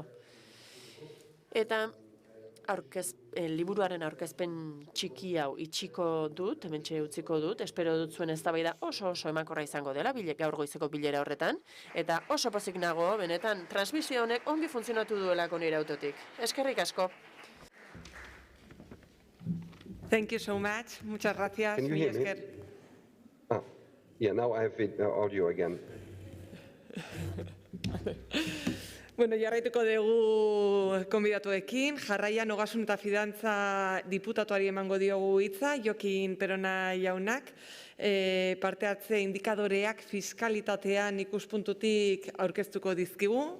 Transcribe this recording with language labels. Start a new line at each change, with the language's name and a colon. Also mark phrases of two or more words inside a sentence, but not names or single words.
Basque: Eta liburuaren aurkezpen txiki hau itxiko dut, hementxe utziko dut, espero dut zuen eztabaida oso emankorra izango dela, gaur goizeko bilera horretan, eta oso pozik nago, benetan, transmisio honek ongi funtzionatu duelako nire autotik. Eskerrik asko.
English: Thank you so much.
Spanish: Muchas gracias.
English: Can you hear me? Yeah, now I have audio again.
Basque: Bueno, jarraituko dugu konbidatuekin. Jarraian Ogasun eta Fidantza diputatuari emango diogu hitza, Jokin Perona jaunak. Parte hartze indikadoreak fiskalitatean ikuspuntutik aurkeztuko dizkigu.